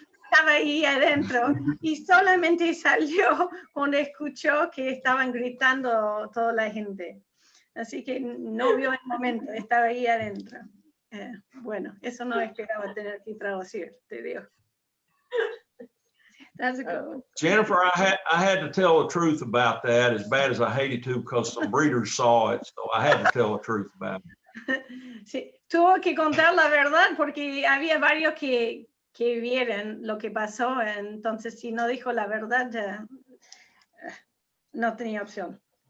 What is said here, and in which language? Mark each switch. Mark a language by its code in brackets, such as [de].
[es] Estaba ahí adentro y solamente salió cuando escuchó que estaban gritando toda la gente. Así que no vio el momento, estaba ahí adentro. Bueno, eso no esperaba tener que traducir, te digo. [en] That's a good one. Jennifer, I had to tell the truth about that, as bad as I hated to, because some breeders saw it, so I had to tell the truth about it. [es] Sí, tuvo que contar la verdad porque había varios que vieron lo que pasó, entonces si no dijo la verdad, no tenía opción.